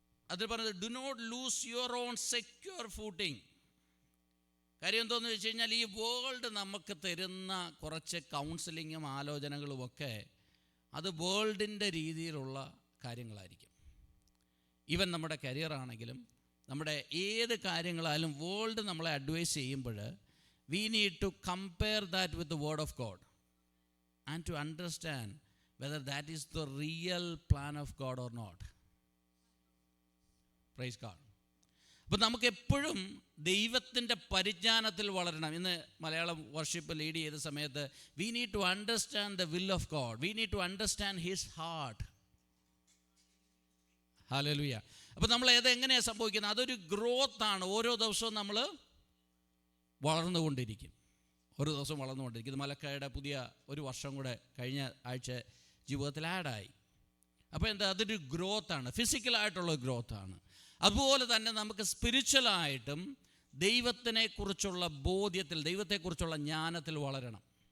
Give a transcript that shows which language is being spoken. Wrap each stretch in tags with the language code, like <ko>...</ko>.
<ml>അതിൽ പറയുന്നത്</ml> <en>Do not lose your own secure footing.</en> <ml>കാര്യം എന്തോന്ന് വെച്ച് കഴിഞ്ഞാൽ, ഈ വേൾഡ് നമുക്ക് തരുന്ന കുറച്ച് കൗൺസിലിങ്ങും ആലോചനകളുമൊക്കെ അത് വേൾഡിൻ്റെ രീതിയിലുള്ള കാര്യങ്ങളായിരിക്കും. ഈവൻ നമ്മുടെ കരിയറാണെങ്കിലും നമ്മുടെ ഏത് കാര്യങ്ങളായാലും വേൾഡ് നമ്മളെ അഡ്വൈസ് ചെയ്യുമ്പോൾ</ml> <en>we need to compare that with the word of God and to understand whether that is the real plan of God or not. Praise God.</en> <ml>അപ്പോൾ നമുക്ക് എപ്പോഴും ദൈവത്തിൻ്റെ പരിജ്ഞാനത്തിൽ വളരണം. ഇന്ന് മലയാളം വർഷിപ്പ് ലീഡ് ചെയ്ത സമയത്ത്</ml> <en>we need to understand the will of God, we need to understand his heart.</en> <ml>Hallelujah. അപ്പോൾ നമ്മൾ എങ്ങനെയാണ് സംഭവിക്കുന്നത്? അതൊരു ഗ്രോത്താണ്. ഓരോ ദിവസവും നമ്മൾ വളർന്നുകൊണ്ടിരിക്കും. ഒരു ദിവസം വളർന്നുകൊണ്ടിരിക്കും. ഇത് മലക്കയുടെ പുതിയ ഒരു വർഷം കൂടെ കഴിഞ്ഞ ആഴ്ച ജീവിതത്തിൽ ആഡായി. അപ്പോൾ എന്താ? അതൊരു ഗ്രോത്താണ്, ഫിസിക്കലായിട്ടുള്ള ഗ്രോത്താണ്. അതുപോലെ തന്നെ നമുക്ക് സ്പിരിച്വലായിട്ടും ദൈവത്തിനെക്കുറിച്ചുള്ള ബോധ്യത്തിൽ, ദൈവത്തെക്കുറിച്ചുള്ള ജ്ഞാനത്തിൽ വളരണം.</ml>